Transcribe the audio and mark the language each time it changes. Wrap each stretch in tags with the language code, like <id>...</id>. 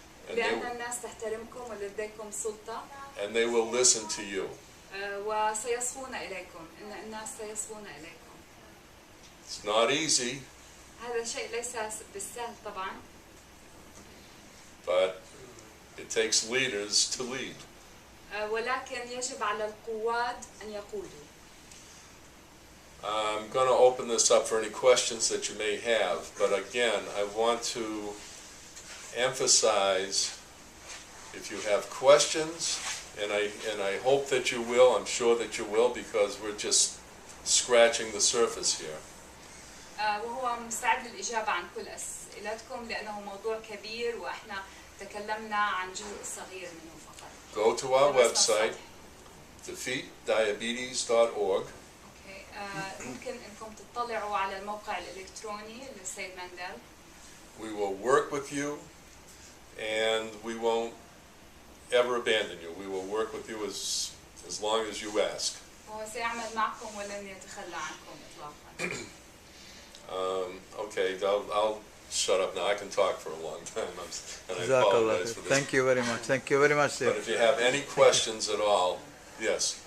<ar>لأن الناس تحترمكم ولديكم سلطة.</ar> <en>And they will listen to you.</en> <ar>وسيصغون إليكم. إن الناس سيصغون إليكم.</ar> <en>It's not easy.</en> <ar>هذا شيء ليس بالسهل طبعا.</ar> <en>But it takes leaders to lead.</en> <ar>ولكن يجب على القواد أن يقودوا.</ar> <en>I'm going to open this up for any questions that you may have, but again, I want to emphasize, if you have questions, and I hope that you will, I'm sure that you will, because we're just scratching the surface here.</en> <ar>وهو مستعد للإجابة عن كل أسئلتكم لأنه موضوع كبير وإحنا تكلمنا عن جزء صغير منه فقط.</ar> <en>Go to our website, defeatdiabetes.org.</en> <ar>ممكن إنكم تطلعوا على الموقع الإلكتروني للسيد مانديل.</ar> <en>We will work with you, and we won't ever abandon you. We will work with you as long as you ask.</en> <ar>هو سيعمل معكم ولن يتخلى عنكم إطلاقا.</ar> <en>Okay, I'll shut up now. I can talk for a long time, and I apologize for this. Thank you very much. Thank you very much, sir. But if you have any questions at all, yes.</en>